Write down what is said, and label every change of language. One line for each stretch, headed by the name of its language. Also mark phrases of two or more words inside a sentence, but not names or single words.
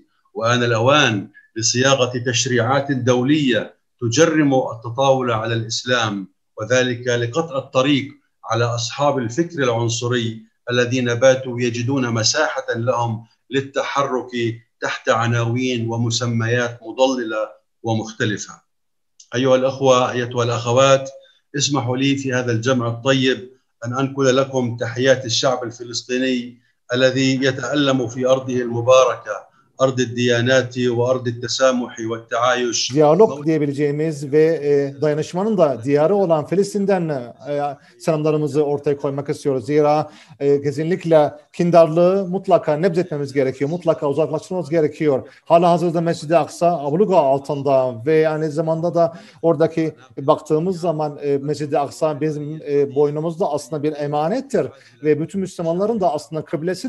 Arabic: وآن الأوان لصياغة تشريعات دولية تجرم التطاول على الإسلام، وذلك لقطع الطريق على أصحاب الفكر العنصري الذين باتوا يجدون مساحة لهم للتحرك تحت عناوين ومسميات مضللة ومختلفة. أيها الأخوة، أيتها الأخوات، اسمحوا لي في هذا الجمع الطيب أن أنقل لكم تحيات الشعب الفلسطيني الذي يتألم في أرضه المباركة، أرض الديانات وأرض التسامح والتعايش.
Turkish: Diyalog diyebileceğimiz ve dayanışmanın da diyarı olan Filistin'den selamlarımızı ortaya koymak istiyoruz. Zira kesinlikle kindarlığı mutlaka nebzetmemiz gerekiyor. Mutlaka uzaklaştırmamız gerekiyor. Hala hazırda Mescid-i Aksa abluga altında ve aynı zamanda da oradaki baktığımız zaman Mescid-i Aksa bizim boynumuzda aslında bir emanettir ve bütün Müslümanların da aslında kıblesidir.